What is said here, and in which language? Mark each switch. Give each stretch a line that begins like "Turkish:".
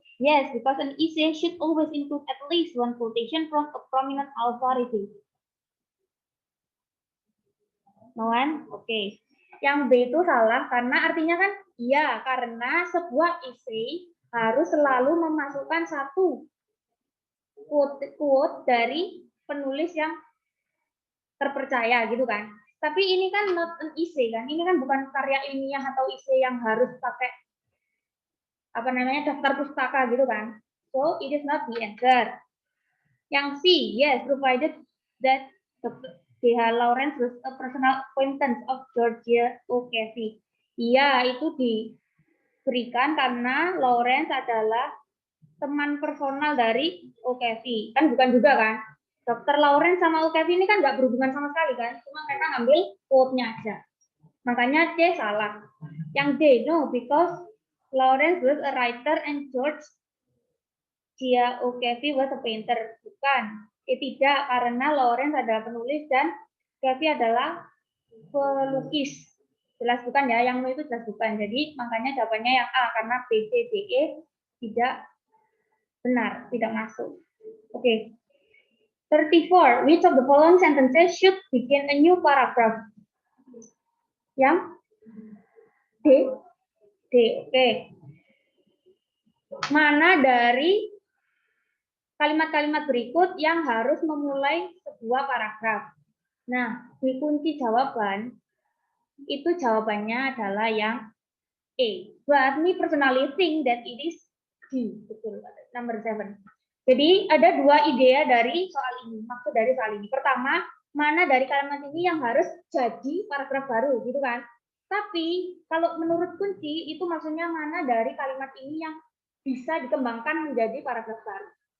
English: Yes, because an essay should always include at least one quotation from a prominent authority. No one? Oke.
Indonesian: Yang B itu salah karena artinya kan iya, karena sebuah essay harus selalu memasukkan satu quote dari penulis yang terpercaya gitu kan. Tapi ini kan
English: not an essay
Indonesian: kan. Ini kan bukan karya ilmiah atau essay yang harus pakai apa namanya daftar pustaka gitu kan.
English: So it is not the answer.
Indonesian: Yang C,
English: yes, provided that D.H. Lawrence was a personal acquaintance of Georgia O'Keeffe.
Indonesian: Iya, itu diberikan karena Lawrence adalah teman personal dari O'Keeffe. Kan bukan juga kan? Dr. Lawrence sama O'Keeffe ini kan nggak berhubungan sama sekali kan? Cuma mereka ngambil quote-nya aja. Makanya C salah. Yang D,
English: no, because Lawrence was a writer and George O'Keeffe was a painter.
Indonesian: Bukan. Tidak, karena Lawrence adalah penulis dan O'Keeffe adalah pelukis. Jelas bukan ya, yang itu jelas bukan. Jadi makanya jawabannya yang A, karena B, C, D, E tidak benar, tidak masuk. Oke. 34.
English: Which of the following sentences should begin a new paragraph?
Indonesian: Yang D. D. Oke. Mana dari kalimat-kalimat berikut yang harus memulai sebuah paragraf? Nah, di kunci jawaban, itu jawabannya adalah yang A.
English: But me personally think that it is D.
Indonesian: Betul, number 7. Jadi ada dua ide dari soal ini, maksud dari soal ini. Pertama, mana dari kalimat ini yang harus jadi paragraf baru, gitu kan? Tapi kalau menurut kunci itu maksudnya mana dari kalimat ini yang bisa dikembangkan menjadi paragraf baru.